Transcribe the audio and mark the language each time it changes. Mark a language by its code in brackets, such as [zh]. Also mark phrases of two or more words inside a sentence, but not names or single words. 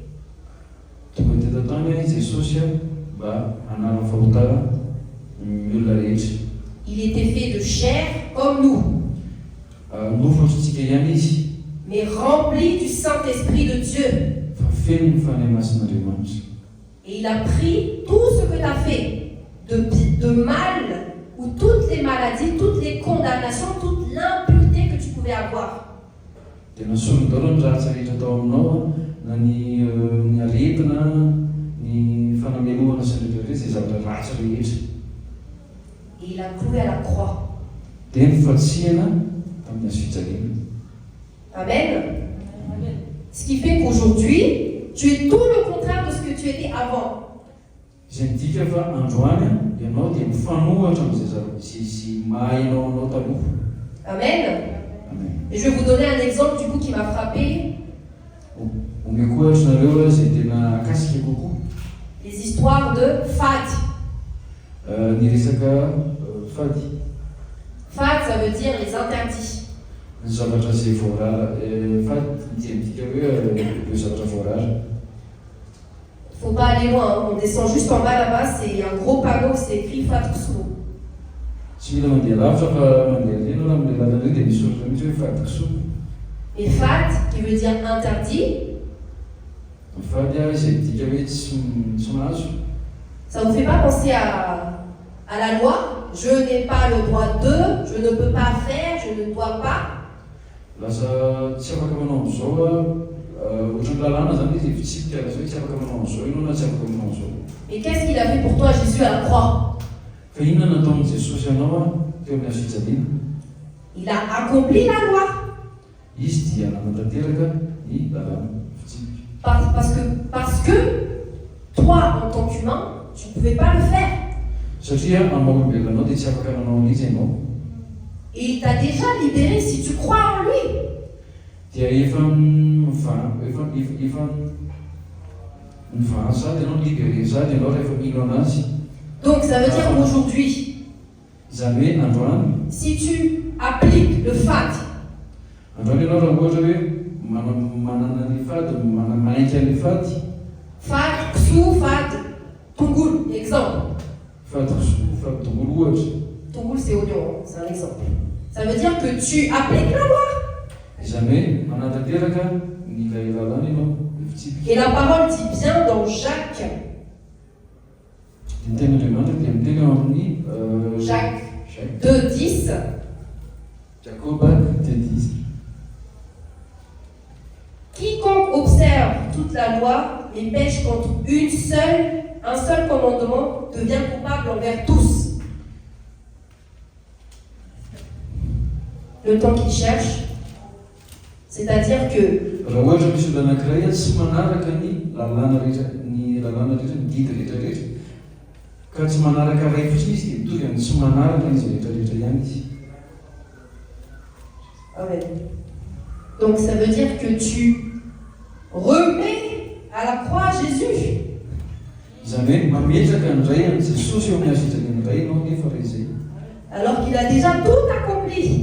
[fr] Il était fait de chair comme nous, mais rempli du Saint-Esprit de Dieu. Et il a pris tout ce que tu as fait de mal, ou toutes les maladies, toutes les condamnations, toute l'impureté que tu pouvais avoir. [mg] na ny aretina, ny fanamelohana sy ny rehetrarehetra izay zavatra ratsy rehetra. [fr] Et il a cloué à la croix. [mg] Dia nifatsihana tamin'ny hazo fijaliana. Amen. [fr] Ce qui fait qu'aujourd'hui, tu es tout le contraire de ce que tu étais avant. [mg] Izay midika fa androany ianao dia mifanohatra amin'izay sy mahainao anao taloha. Amen. Amen. [fr] Et je vais vous donner un exemple du coup qui m'a frappé. [mg] Omeko ohatranareo izay tena akasika kokoa. [fr] Les histoires de fad. [mg] Ny resaka fady. [fr] Fad, ça veut dire les interdits. [mg] Ny zavatra izay voarara. Fady dia midika hoe le zavatra voarara. [fr] Faut pas aller loin, hein. On descend juste en bas là-bas, c'est un gros panneau, c'est écrit Fad Kusou. [mg] Tsy mila mandeha lavitra fa mandeha leno na amin'ilay lalana io dia misy soratra mihitsy hoe fady kisoa. [fr] Et fad, qui veut dire interdit, [mg] Fady izay midika hoe tsy mahazo. [fr] ça vous fait pas penser à la loi? Je n'ai pas le droit de, je ne peux pas faire, je ne dois pas. [mg] Lasa tsy afaka manao an'izao ohatran'ny lalàna zany izy fitsipika hoe tsy afaka manao an'izao ianao na tsy afaka manao an'izao. [fr] Et qu'est-ce qu'il a fait pour toi Jésus à la croix? [mg] Fa inona nataon'i Jesosy ianao teo amin'ny hazo fijaliana? [fr] Il a accompli la loi. [mg] Izy dia nanatanteraka ny lalàna fitsipika. [fr] Parce que toi, en tant qu'humain, tu ne pouvais pas le faire. [mg] Satria amin'ny maha-olombelona anao dia tsy afaka nanao an'izy ianao. [fr] Et il t'a déjà libéré si tu crois en lui. [mg] Dia efa mivany sady ianao libéré sady ianao rehefa mino anazy. [fr] Donc ça veut dire aujourd'hui, [mg] Izany hoe androany, [fr] si tu appliques le fad, [mg] androany ianao raha ohatra hoe manana ny fady, manaiky an'ilay fady. fad, ksou, fad, tungoul, exemple. Fady kisoa, fady tongolo ohatra. [fr] Tungoul c'est oignon, c'est un exemple. Ça veut dire que tu appliques la loi. [mg] Izany hoe manatanteraka ny ilay lalàna ianao fitsipika. [fr] Et la parole dit bien dans Jacques, [mg] Ny tenin'Andriamanitra dia miteny eo amin'ny Jacques 2:10, Jacob 2:10. [fr] quiconque observe toute la loi et pêche contre un seul commandement devient coupable envers tous. Le temps qu'il cherche, c'est-à-dire que [mg] Raha ohatra misy olona anankiray tsy manaraka ny lalàna rehetra, ny didy rehetrarehetra, ka tsy manaraka ray fotsiny izy dia mitovy amin'ny tsy manaraka izy rehetrarehetra ihany izy. Amen. [fr] Donc ça veut dire que tu remets à la croix Jésus. [mg] Izany hoe mametraka ndray an' Jesosy eo amin'ny hazo fijaliana iray ianao nefa ray izay. [fr] Alors qu'il a déjà tout accompli.